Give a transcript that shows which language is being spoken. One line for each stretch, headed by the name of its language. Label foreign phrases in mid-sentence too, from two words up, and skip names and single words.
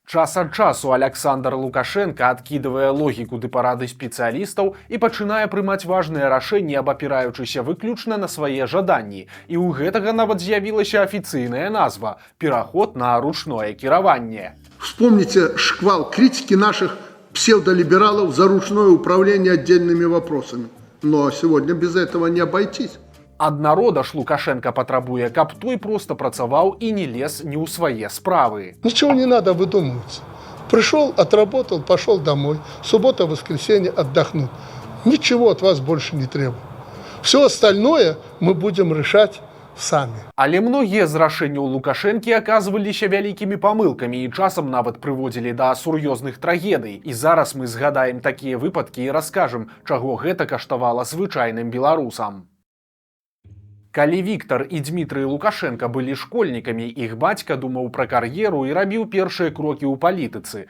Belarusian: Час ад часу Александр Лукашенко адкідвае логіку ды парады спецыялістаў і пачынае прымаць важныя рашэнні, абапіраючыся выключна на свае жаданні. І ў гэтага нават з'явілася афіцыйная назва – пераход на ручное кіраванне.
Russian: Вспомните шквал критики наших псевдолибералов за ручное управление отдельными вопросами. Но сегодня без этого не обойтись.
Belarusian: Ад народа ж Лукашенко патрабуе, каб той проста працаваў і не лез не ў свае справы.
Russian: Ничего не надо выдумывать. Пришел, отработал, пошел домой. Суббота, воскресенье отдохнуть. Ничего от вас больше не требую. Все остальное мы будем решать сами.
Belarusian: Але многія з рашэнняў Лукашэнкі аказваліся вялікімі памылкамі і часам нават прыводзілі да сур'ёзных трагедый. І зараз мы згадаем такія выпадкі і раскажам, чаго гэта каштавала звычайным беларусам. Калі Віктор і Дмітрый Лукашенко былі школьнікамі, іх бацька думаў пра кар'еру і рабіў першыя крокі ў палітыцы.